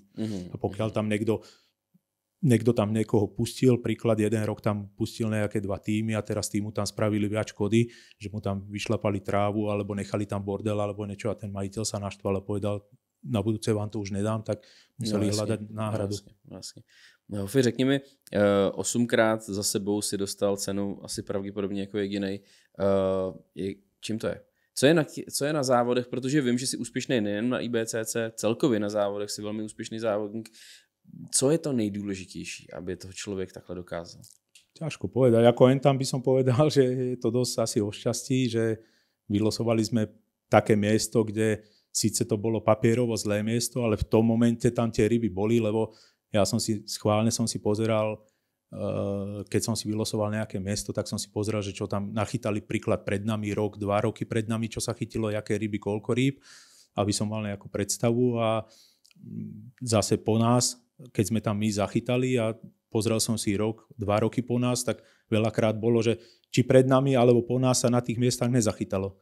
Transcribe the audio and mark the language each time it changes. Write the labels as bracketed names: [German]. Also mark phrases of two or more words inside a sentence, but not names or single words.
[Slovak] A pokiaľ tam niekto tam niekoho pustil, príklad, jeden rok tam pustil nejaké 2 týmy a teraz týmu tam spravili viac škody, že mu tam vyšlapali trávu alebo nechali tam bordel alebo niečo a ten majiteľ sa naštval a povedal, na budúce vám to už nedám, tak museli hľadať náhradu. [Czech] Jasně. No, Hofi, řekni mi, 8krát za sebou si dostal cenu asi pravděpodobně jako jedinej. Čím to je? Co je na závodech? Protože vím, že jsi úspěšný nejen na IBCC, celkově na závodech jsi velmi úspěšný závodník. Co je to nejdůležitější, aby toho člověk takhle dokázal? [Slovak] Ťažko povedať. Ako jen tam by som povedal, že je to dosť asi o šťastí, že vylosovali sme také miesto, kde síce to bolo papierovo zlé miesto, ale v tom momente tam tie ryby boli, lebo ja som si schválne pozeral, keď som si vylosoval nejaké miesto, tak som si pozeral, že čo tam nachytali príklad pred nami, 2 roky pred nami, čo sa chytilo, jaké ryby, koľko rýb, aby som mal nejakú predstavu a zase po nás, keď sme tam my zachytali a pozrel som si 2 roky po nás, tak veľakrát bolo, že či pred nami alebo po nás sa na tých miestach nezachytalo.